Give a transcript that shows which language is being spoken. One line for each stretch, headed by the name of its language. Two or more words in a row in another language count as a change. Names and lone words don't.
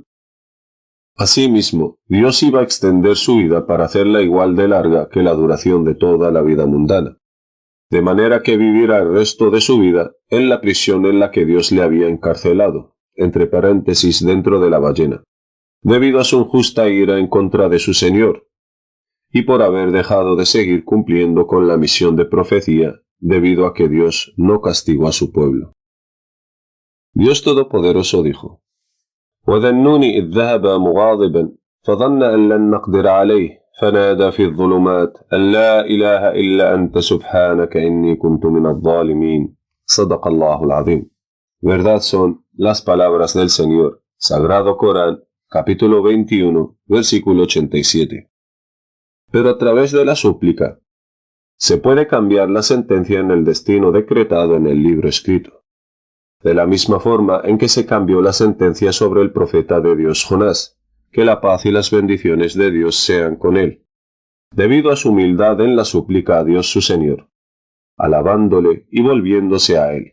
Spanish: Asimismo, Dios iba a extender su vida para hacerla igual de larga que la duración de toda la vida mundana, de manera que vivirá el resto de su vida en la prisión en la que Dios le había encarcelado, entre paréntesis dentro de la ballena, debido a su injusta ira en contra de su Señor, y por haber dejado de seguir cumpliendo con la misión de profecía, debido a que Dios no castigó a su pueblo. Dios Todopoderoso dijo:
Arabic: وَذَنُّونِ إِذْ ذَهَبَ مُغَاضِبًا فَظَنَّ أَن لَّن نَّقْدِرَ عَلَيْهِ فَنَادَى فِي الظُّلُمَاتِ أَن لَّا إِلَٰهَ إِلَّا أَنتَ سُبْحَانَكَ إِنِّي كُنتُ مِنَ الظَّالِمِينَ. صدق الله العظيم.
Spanish: Verdad son las palabras del Señor. Sagrado Corán, capítulo 21, versículo 87. Pero a través de la súplica se puede cambiar la sentencia en el destino decretado en el libro escrito, de la misma forma en que se cambió la sentencia sobre el profeta de Dios Jonás, que la paz y las bendiciones de Dios sean con él, debido a su humildad en la súplica a Dios su Señor, alabándole y volviéndose a él.